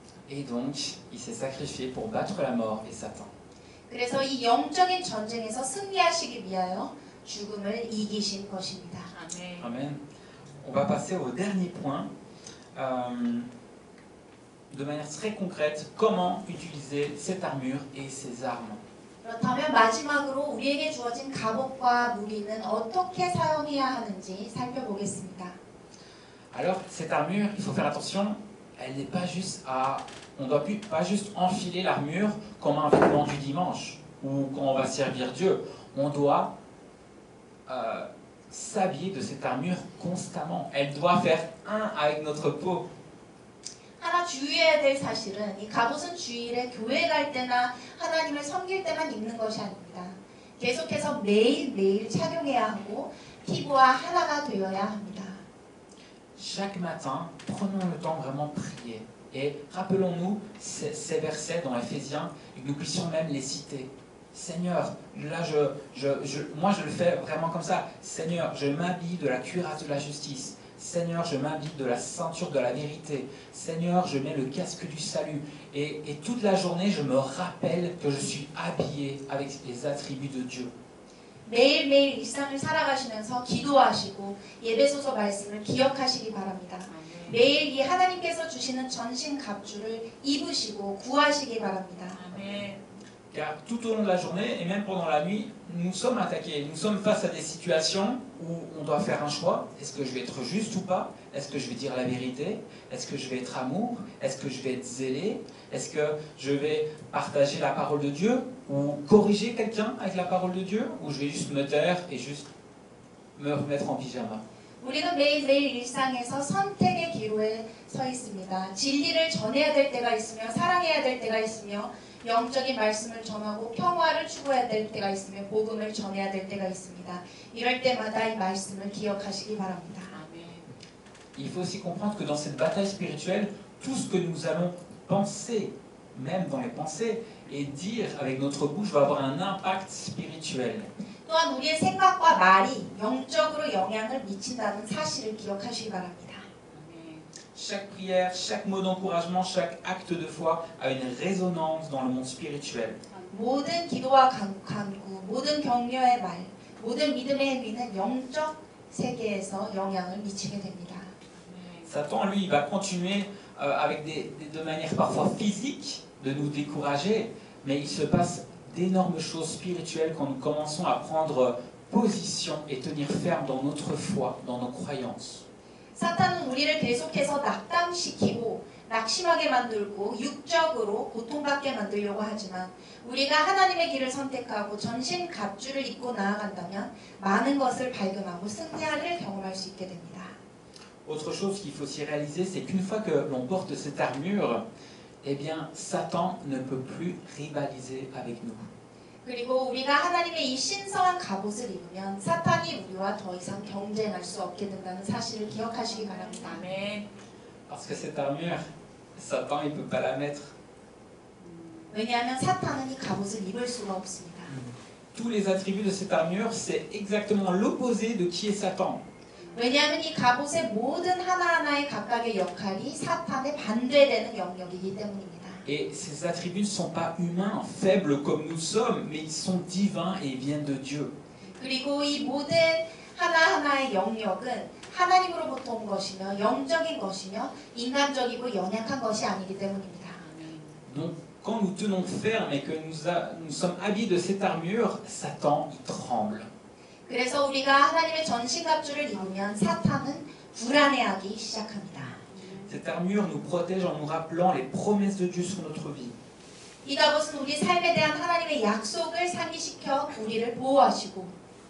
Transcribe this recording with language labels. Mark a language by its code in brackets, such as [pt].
[fr] Et donc, il s'est sacrifié pour battre la mort et Satan. [ko] 그래서 이 영적인 전쟁에서 승리하시기 위하여 죽음을 이기신 것입니다. 아멘. [fr] Amen. On va passer au dernier point. De manière très concrète, comment utiliser cette armure et ces armes. [ko] 그렇다면 마지막으로 우리에게 주어진 갑옷과 무기는 어떻게 사용해야 하는지 살펴보겠습니다. [fr] Alors, cette armure, il faut faire attention, elle n'est pas juste à... On ne doit pas juste enfiler l'armure comme un vêtement du dimanche ou quand on va servir Dieu. On doit s'habiller de cette armure constamment. Elle doit faire un avec notre peau. [ko] 하나 주의해야 될 사실은 이 갑옷은 주일에 교회 갈 때나 하나님을 섬길 때만 입는 것이 아닙니다. 계속해서 매일매일 착용해야 하고 피부와 하나가 되어야 합니다. [fr] Chaque matin, prenons le temps vraiment de prier. Et rappelons-nous ces versets dans Éphésiens et que nous puissions même les citer. Seigneur, là moi je le fais vraiment comme ça. Seigneur, je m'habille de la cuirasse de la justice. Seigneur, je m'habille de la ceinture de la vérité. Seigneur, je mets le casque du salut. Et toute la journée, je me rappelle que je suis habillé avec les attributs de Dieu. [ko] 매일매일 일상을 살아가시면서 기도하시고 예배소서 말씀을 기억하시기 바랍니다. 매일 이 하나님께서 주시는 전신 갑주를 입으시고 구하시기 바랍니다. [fr] Car tout au long de la journée et même pendant la nuit, nous sommes attaqués. Nous sommes face à des situations où on doit faire un choix. Est-ce que je vais être juste ou pas? Est-ce que je vais dire la vérité? Est-ce que je vais être amour? Est-ce que je vais être zélé? Est-ce que je vais partager la parole de Dieu? Ou corriger quelqu'un avec la parole de Dieu? Ou je vais juste me taire et juste me remettre en pyjama? [ko] 우리는 매일매일 일상에서 선택의 기로에 서 있습니다. 진리를 전해야 될 때가 있으며 사랑해야 될 때가 있으며 영적인 말씀을 전하고 평화를 추구해야 될 때가 있으며 복음을 전해야 될 때가 있습니다. 이럴 때마다 이 말씀을 기억하시기 바랍니다. [fr] Il faut aussi comprendre que dans cette bataille spirituelle, tout ce que nous allons penser, même dans les pensées, et dire avec notre bouche va avoir un impact spirituel. [ko] 또한 우리의 생각과 말이 영적으로 영향을 미친다는 사실을 기억하시기 바랍니다. [fr] Chaque prière, chaque mot d'encouragement, chaque acte de foi a une résonance dans le monde spirituel. [ko] 모든 기도와 간구, 모든 격려의 말, 모든 믿음의 행위는 영적 세계에서 영향을 미치게 됩니다. [fr] Satan, lui, il va continuer avec de manière parfois physique de nous décourager, mais il se passe d'énormes choses spirituelles quand nous commençons à prendre position et tenir ferme dans notre foi, dans nos croyances. [ko] 사탄은 우리를 계속해서 낙담시키고 낙심하게 만들고 육적으로 고통받게 만들려고 하지만 우리가 하나님의 길을 선택하고 전신 갑주를 입고 나아간다면 많은 것을 발견하고 승리를 경험할 수 있게 됩니다. [fr] Autre chose qu'il faut aussi réaliser, c'est qu'une fois que l'on porte cette armure, eh bien, Satan ne peut plus rivaliser avec nous. [ko] 그리고 우리가 하나님의 이 신성한 갑옷을 입으면 사탄이 우리와 더 이상 경쟁할 수 없게 된다는 사실을 기억하시기 바랍니다. [fr] Parce que cette armure, Satan, il ne peut pas la mettre. [ko] 왜냐하면 사탄은 이 갑옷을 입을 수가 없습니다. [fr] Tous les attributs de cette armure, c'est exactement l'opposé de qui est Satan. [ko] 왜냐하면 이 갑옷의 모든 하나하나의 각각의 역할이 사탄에 반대되는 영역이기 때문입니다. [fr] Et ces attributs ne sont pas humains, faibles comme nous sommes, mais ils sont divins et ils viennent de Dieu. [ko] 그리고 이 모든 하나하나의 영역은 하나님으로부터 온 것이며 영적인 것이며 인간적이고 연약한 것이 아니기 때문입니다. [fr] Donc, quand nous tenons ferme et que nous sommes habillés de cette armure, Satan, il tremble. [ko] 그래서 우리가 하나님의 전신갑주를 입으면 사탄은 불안해하기 시작합니다. [fr] Cette armure nous protège en nous rappelant les promesses de Dieu sur notre vie. [ko] 이 갑옷은 우리 삶에 대한 하나님의 약속을 상기시켜 우리를 보호하시고